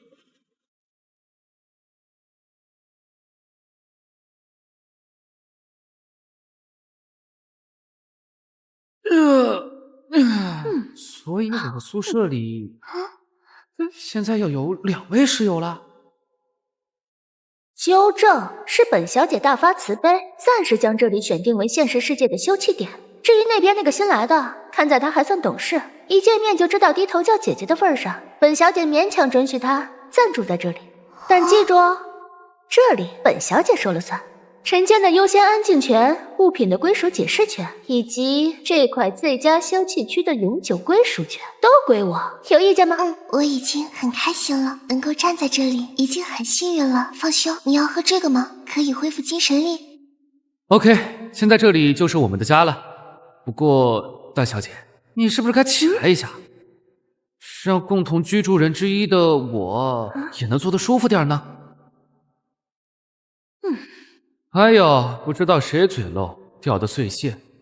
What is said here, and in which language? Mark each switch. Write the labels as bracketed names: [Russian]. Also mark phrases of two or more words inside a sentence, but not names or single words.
[Chinese] 所以我们宿舍里现在要有2位室友了。纠正，是本小姐大發慈悲，暂时将這裡選定為現實世界的休憩點。至於那邊那個新來的，看在她還算懂事，一見面就知道低頭叫姐姐的份上，本小姐勉強准許她暫住在這裡。但記住哦，這裡本小姐說了算。晨間的優先安靜權、物品的歸屬解釋權，以及這塊最佳休憩區的永久歸屬權，都歸我。有意見嗎？我已經很開心了，能夠站在這裡，已經很信任了。方兄，你要喝這個嗎？可以恢復精神力。 OK，現在這裡就是我們的家了。不過，大小姐，你是不是該起來一下，讓共同居住人之一的我也能坐得舒服點呢？還有，不知道誰嘴漏掉的碎屑。